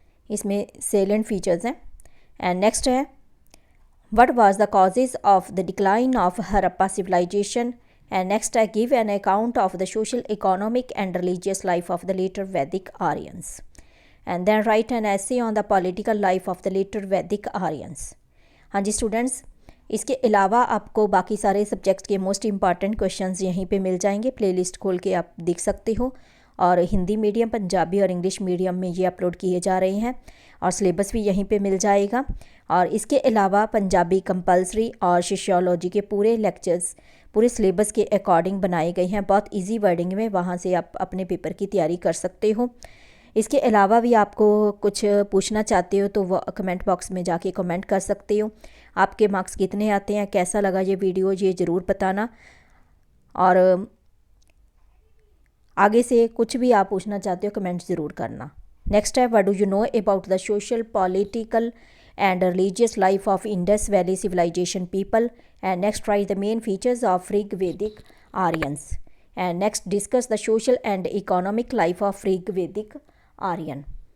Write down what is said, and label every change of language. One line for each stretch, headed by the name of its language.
Hindi: इसमें salient features हैं।
English: and next है what was the causes of the decline of Harappa civilization, and next I give an account of the social, economic and religious life of the later Vedic Aryans, and then write an essay on the political life of the later Vedic Aryans.
Hindi: हाँ जी students, इसके अलावा आपको बाकी सारे subjects के most important questions यहीं पे मिल जाएंगे। प्लेलिस्ट खोल के आप देख सकते हो, और हिंदी मीडियम, पंजाबी और इंग्लिश मीडियम में ये अपलोड किए जा रहे हैं, और सिलेबस भी यहीं पे मिल जाएगा। और इसके अलावा पंजाबी कंपलसरी और सोशियोलॉजी के पूरे लेक्चर्स पूरे सिलेबस के अकॉर्डिंग बनाए गए हैं, बहुत ईजी वर्डिंग में। वहाँ से आप अपने पेपर की तैयारी कर सकते हो। इसके अलावा भी आपको कुछ पूछना चाहते हो तो वो कमेंट बॉक्स में जाके कमेंट कर सकते हो। आपके मार्क्स कितने आते हैं, कैसा लगा ये वीडियो, ये ज़रूर बताना। और आगे से कुछ भी आप पूछना चाहते हो कमेंट ज़रूर करना।
English: Next है what do you know about the social, political and religious life of Indus Valley civilization people, and next write the main features of Rigvedic Aryans, and next discuss the social and economic life of Rigvedic Aryan.